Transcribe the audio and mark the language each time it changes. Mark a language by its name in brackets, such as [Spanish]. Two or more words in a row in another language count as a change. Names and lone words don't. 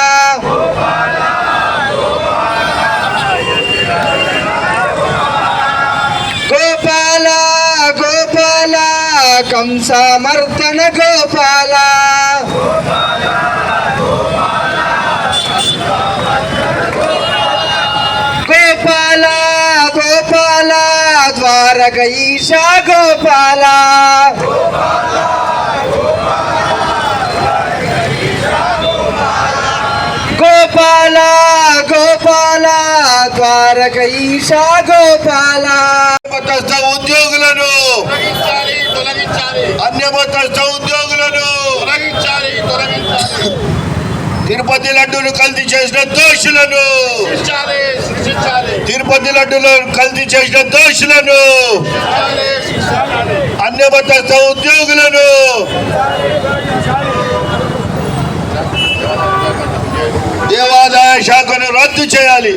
[Sanskrit] गोपाला गोपाला कंसामर्दन गोपाला गोपाला गोपाला द्वारकईशा गोपाला गोपाला गोपाला द्वारकईशा गोपाला [Telugu] ఉద్యోగులను అన్యమతస్థ ఉద్యోగులను తిరుపతి లడ్డూలు కల్తీ చేసిన దోషులను తిరుపతి లడ్డూలు కల్తీ చేసిన దోషులను అన్యమతస్థ ఉద్యోగులను దేవాదాయ శాఖను రద్దు చేయాలి.